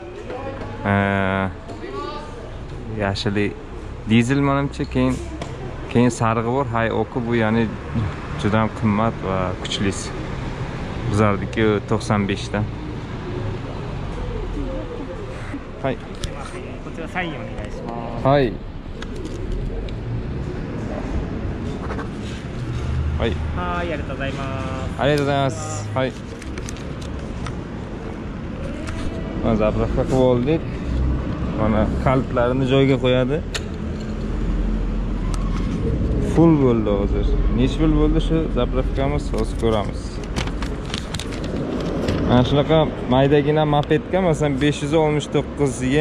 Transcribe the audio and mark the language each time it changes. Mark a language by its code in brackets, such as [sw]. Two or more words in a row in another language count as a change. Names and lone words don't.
[uz] Yashili dizel menimcha, keyin sarig'i bor. Hay oku bu ya'ni juda ham qimmat va kuchlisi. Bizardiki 95 dan. Hay. [ja] こちらサインお願いします。はい。はい。はい、ありがとうございます。ありがとうございます。 [uz] はい。Mana zapravka qilib oldik. Mana qalblarini joyiga qo'yadi. Full bo'ldi hozir. Nech pul bo'ldi shu zapravkamiz? Hozir ko'ramiz. Mana shunaqa maydagina mopedga masalan 569 yen.